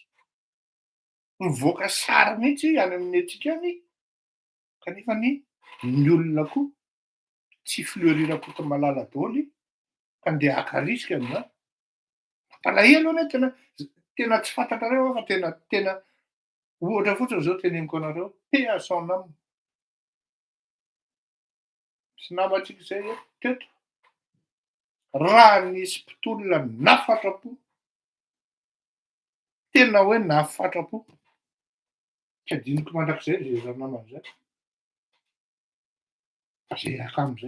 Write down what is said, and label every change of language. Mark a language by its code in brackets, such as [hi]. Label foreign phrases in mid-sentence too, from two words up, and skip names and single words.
[mg] Mivoaka sary mihitsy any amin'ny antsika any, kanefa ny olona koa tsy fleurir-poto malala daoly ka andeha haka risika amin'izany. Mampalahelo anie tena tsy fantatrareo fa tena ohatra fotsiny zao teneniko anareo, [fr] paix à son âme. [mg] Sy namantsika izay teto. Raha nisy mpitolona nahafatrapo, tena hoe nahafatrapo, tsy adinoko mandrakizay zay zany naman'izay. Zay akamo zay.